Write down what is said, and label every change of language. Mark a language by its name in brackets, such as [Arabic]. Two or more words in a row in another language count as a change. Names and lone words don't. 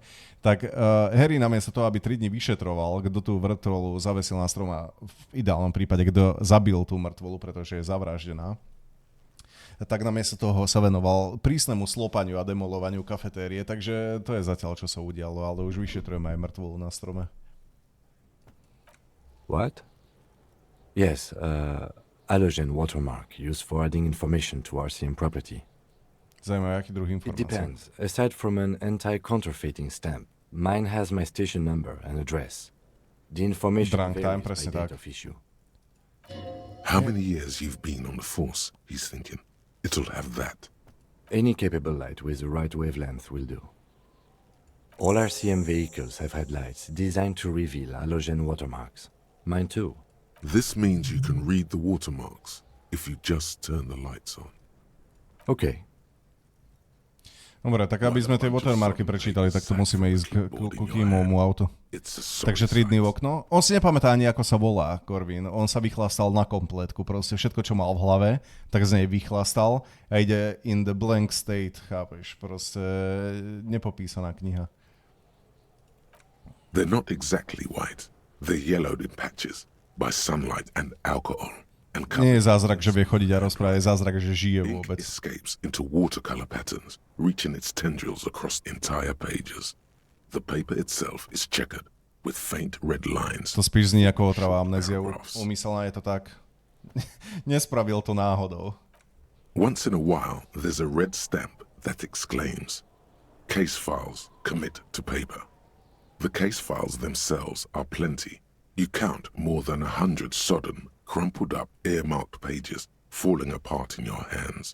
[Slovak] Tak Harry namiesto toho, aby 3 dní vyšetroval, kto tú mŕtvolu zavesil na strom a v ideálnom prípade, kto zabil tú mŕtvolu, pretože je zavraždená, tak namiesto toho sa venoval prísnemu slopaniu a demolovaniu kafetérie, takže to je zatiaľ, čo sa udialo, ale už vyšetrujeme aj mŕtvolu na strome. [English] What? Yes, halogen watermark used for adding information to RCM property. [Slovak] Zaujímavé, aký druh informácií? [English] It depends. Aside from an anti-counterfeiting stamp, mine has my station number and address. The information varies by date of issue. How many years you've been on the force, he's thinking. It'll have that. Any capable light with the right wavelength will do. All RCM vehicles have headlights designed to reveal halogen watermarks. Mine too. This means you can read the watermarks if you just turn the lights on. Okay. [Slovak] Dobre, tak aby sme tie watermarky prečítali, tak to musíme ísť k Kimovmu autu. Takže 3 dny v okno. On si nepamätá ani, ako sa volá, Korvin. On sa vychlastal na kompletku. Proste všetko, čo mal v hlave, tak z nej vychlastal a ide [English] in the blank state, [Slovak] chápeš? Proste nepopísaná kniha. [English] They're not exactly white. They're yellowed in patches by sunlight and alcohol. [Slovak] Nie je zázrak, že vie chodiť a rozprávať, je zázrak, že žije vôbec. [English] Escapes into watercolor patterns, reaching its tendrils across entire pages. The paper itself is checkered with faint red lines. [Slovak] To spíš znie ako otrava amnézia. Umyselná je to tak. Nespravil to náhodou. [English] Once in a while, there's a red stamp that exclaims, "Case files commit to paper." The case files themselves are plenty. You count more than 100 sodden, crumpled up, earmarked pages falling apart in your hands.